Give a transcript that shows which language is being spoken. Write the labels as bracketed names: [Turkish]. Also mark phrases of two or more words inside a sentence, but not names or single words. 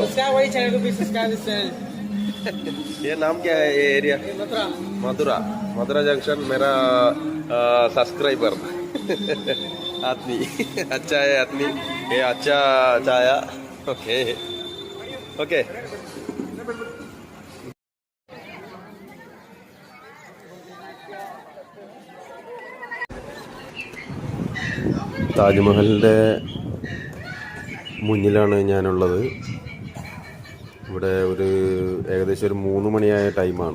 [Hindi] वही चैनल को भी सब्सक्राइब चैनल. ये नाम क्या है ये एरिया? मथुरा जंक्शन. मेरा सब्सक्राइबर आदमी अच्छा है आदमी. ये अच्छा चाया. ओके. [Malayalam] താജ്മഹലിൻ്റെ മുന്നിലാണ് ഞാനുള്ളത്. ഇവിടെ ഏകദേശം ഒരു 3 മണിയായ ടൈമാണ്.